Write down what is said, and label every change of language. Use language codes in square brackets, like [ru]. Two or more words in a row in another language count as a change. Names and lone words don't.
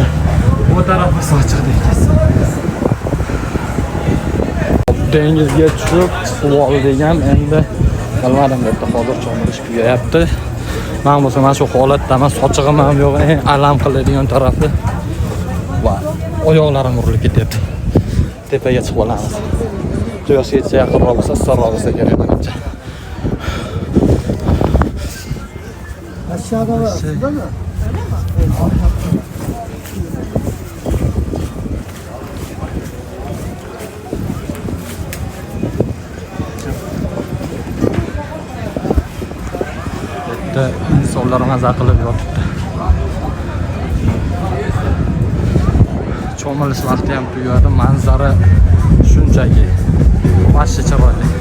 [uz] Bu tarafı sochiqda ekan. Dengizga tushib, suv oldigan endi bilmadim deb hozir cho'milish tugayapti. Men bo'lsa mana shu holatda men sochig'im ham yo'q, alam qiladigan tarafi va oyoqlarim urilib ketyapti. Tepaga chiqib olamiz. Quyoshgacha yaqinroq bo'lsa, sarroq bo'lsa kerak menimcha. [tr] Aşağıda var. Değil mi? [uz] Bitta insonlar maza qilib yotibdi. Cho'milish vaqti ham tugadi, manzara shunchaki vashcha chiroyli.